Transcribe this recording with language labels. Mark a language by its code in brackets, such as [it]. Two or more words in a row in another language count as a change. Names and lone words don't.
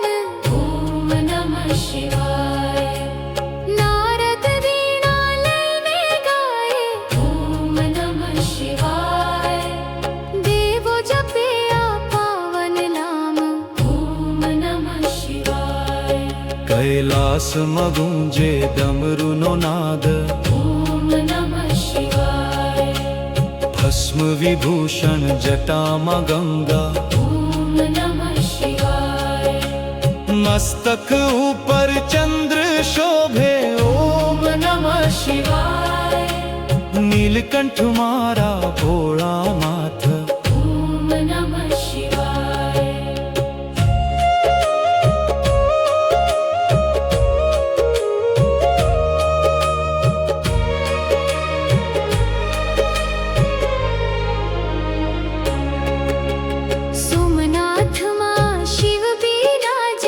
[sa] ओम नमः शिवाय। [gu] નારદ વીણા લઈને ગાએ। [sa] ओम नमः शिवाय। [gu] દેવો જપે આ પાવન નામ। [sa] ओम नमः शिवाय। [gu] કૈલાસમાં ગુંજે ડમરુનો નાદ। [sa] ओम नमः शिवाय। [gu] ભસ્મ વિભૂષણ જટામાં ગંગા। [sa] ओम नमः शिवाय। [gu] મસ્તક ઉપર ચંદ્ર શોભે। [sa] ओम नमः शिवाय। [gu] નીલકંઠ મારા ભોળાનાથ। [sa] ओम नमः शिवाय। [gu] સોમનાથ માં શિવ બિરાજે।